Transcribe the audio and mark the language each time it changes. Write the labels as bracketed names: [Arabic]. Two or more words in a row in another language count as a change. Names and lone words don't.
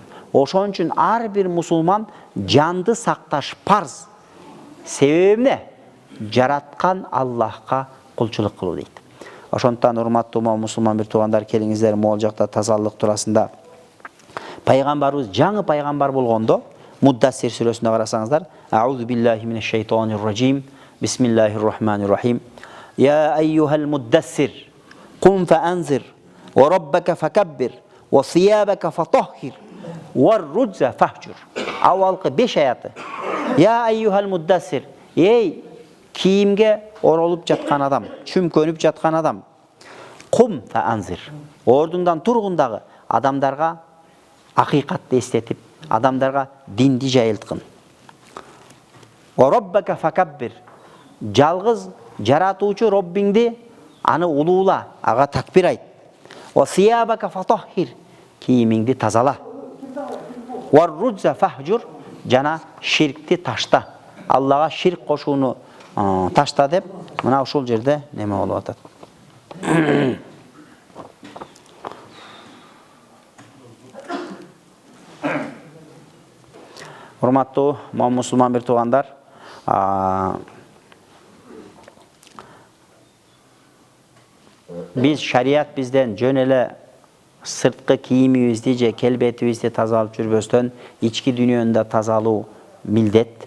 [Kyrgyz] Ошон үчүн ар бир мусулман жанды сакташ парз. Себеби эмне? Жараткан Аллахка кулчулук кылуу дейт. Ошондуктан урматтуу мусулман бир туугандар, келиңиздер могул жакта тазалык туурасында пайгамбарыбыз жаңы пайгамбар болгондо Муддассир сүрөсүндө карасаңыздар, [Arabic] أعوذ بالله من الشيطان الرجيم. بسم الله الرحمن الرحيم. يا أيها المدثر، قم فأنذر، وربك فكبر، وثيابك فطهر، والرجز فاهجر. [Kyrgyz] Авалкы 5 аяты. [Arabic] يا أيها المدثر, [Kyrgyz] эй кийимге оролуп жаткан адам, чүмкөнүп жаткан адам. [Arabic] قم فأنذر. [Kyrgyz] Ордуңдан тургундагы адамдарга акыйкатты эстетип, адамдарга динди жайылткын. [Arabic] وربك فكبر. [Kyrgyz] Жалгыз жаратуучу Роббиңди аны улуула, ага такбир айт. [Arabic] وثيابك فطهر. [Kyrgyz] Кийимиңди тазала. [Arabic] والرجز فاهجر. [Kyrgyz] Жана ширкти ташта. Аллага ширк кошууну ташта деп, мына ушул жерде неме болуп атат. Урматтуу мусулман бир туугандар, биз шарият бизден жөн эле сырткы кийимибизди же келбетибизди тазалап жүрбөстөн ички дүйнөнү тазалоо милдет.